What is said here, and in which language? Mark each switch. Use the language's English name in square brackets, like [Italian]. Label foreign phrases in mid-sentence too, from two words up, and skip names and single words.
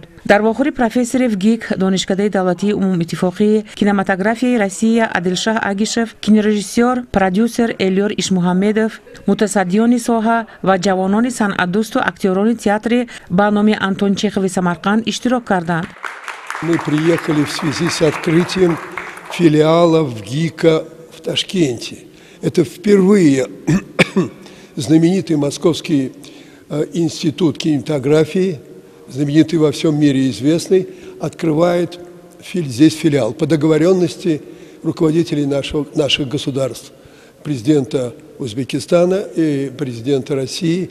[Tajik] Дар вохӯри профессори ВГИК донишкадаи давлатии умумиттифоқии кинематографияи Россия Адилшаҳ Агишев, кинорежиссёр, продюсер Элёр Ишмуҳаммедов, мутасаддиёни соҳа ва ҷавонони санъатдӯсту актёрони театри ба номи Антон Чехови Самарқанд иштирок карданд. [Russian] Мы приехали в связи с открытием филиала ВГИКа в Ташкенте. Это впервые знаменитый Московский институт кинематографии, знаменитый во всем мире известный, открывает здесь филиал по договоренности руководителей наших государств, президента Узбекистана и президента России.